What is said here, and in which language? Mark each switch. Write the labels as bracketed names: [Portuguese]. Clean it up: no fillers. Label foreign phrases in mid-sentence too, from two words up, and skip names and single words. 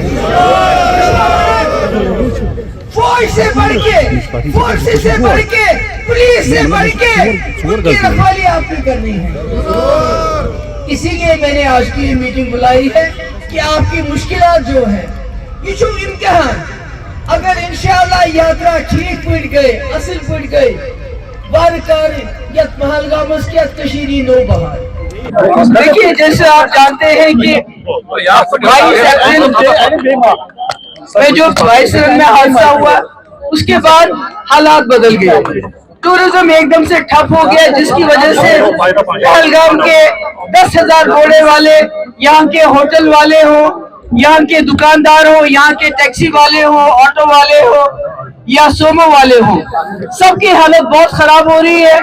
[Urdu] فوج سے بڑھ کے، فورس سے بڑھ کے، پولیس سے بڑھ کے ان کی رکھوالی آپ نے کرنی ہے. اسی لیے میں نے آج کی یہ میٹنگ بلائی ہے کہ آپ کی مشکلات جو ہے یہ جو امتحان، اگر انشاءاللہ یاترا ٹھیک پڑ گئے، اصل پڑ گئے، [Kashmiri] بارکار یت پہلگامس کی کشیری نو بہار. [Urdu] دیکھیے جیسے آپ جانتے ہیں کہ 22 اپریل میں جو 22 میں حادثہ ہوا اس کے بعد حالات بدل گئے. ٹورزم ایک دم سے ٹھپ ہو گیا, جس کی وجہ سے پہلگام کے 10,000 گھوڑے والے, یہاں کے ہوٹل والے ہوں, یہاں کے دکاندار ہوں, یہاں کے ٹیکسی والے ہوں, آٹو والے ہوں یا سومو والے ہوں, سب کی حالت بہت خراب ہو رہی ہے.